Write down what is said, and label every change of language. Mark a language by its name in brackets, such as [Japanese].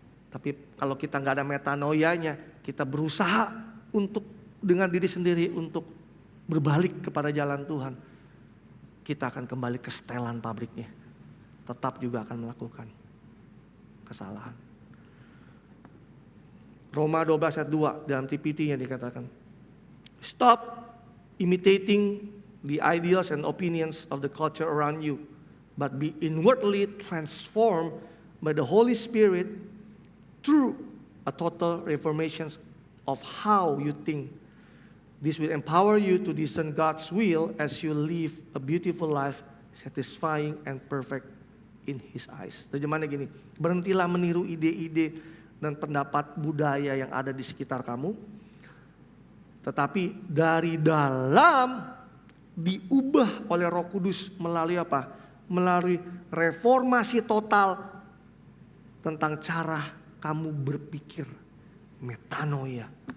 [Indonesian] Tapi kalau kita nggak ada metanoianya, kita berusaha untuk dengan diri sendiri untuk berbalik kepada jalan Tuhan, kita akan kembali ke setelan pabriknya. Tetap juga akan melakukan kesalahan. Roma 12 ayat 2 dalam TPT-nya dikatakan, [English] stop imitating the ideals and opinions of the culture around you, but be inwardly transformed by the Holy Spirit through a total reformation of how you think. This will empower you to discern God's will as you live a beautiful life, satisfying and perfect in His eyes. [Indonesian] Terjemahannya gini, berhentilah meniru ide-ide dan pendapat budaya yang ada di sekitar kamu, tetapi dari dalam diubah oleh Roh Kudus melalui apa? Melalui reformasi total tentang cara kamu berpikir, metanoia.